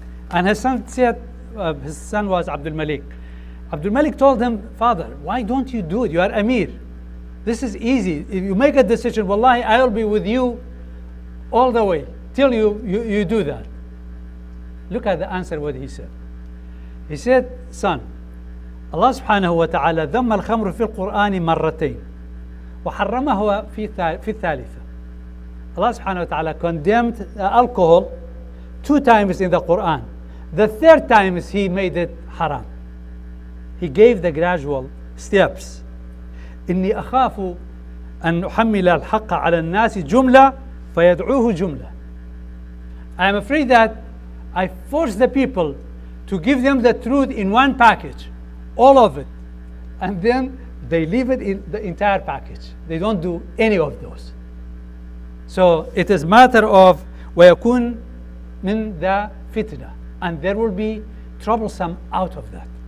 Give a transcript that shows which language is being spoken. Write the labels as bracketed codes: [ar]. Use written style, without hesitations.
[en] And his son said, his son was Abdul Malik. Abdul Malik told him, Father, why don't you do it? You are Amir. This is easy. If you make a decision, wallahi, I will be with you all the way till you do that. Look at the answer what he said. He said, son, Allah subhanahu wa ta'ala [ar] ذم الخمر في القرآن مرتين وحرمها في الثالثة. [en] Allah subhanahu wa ta'ala condemned alcohol 2 times in the Quran. The 3rd time he made it haram. He gave the gradual steps. [ar] إني أخاف أن أحمل الحق على الناس جملة فيدعوه جملة. [en] I am afraid that I force the people to give them the truth in one package, all of it, and then they leave it in the entire package. They don't do any of those. So it is matter of [ar] ويكون من [en] the fitna, and there will be troublesome out of that.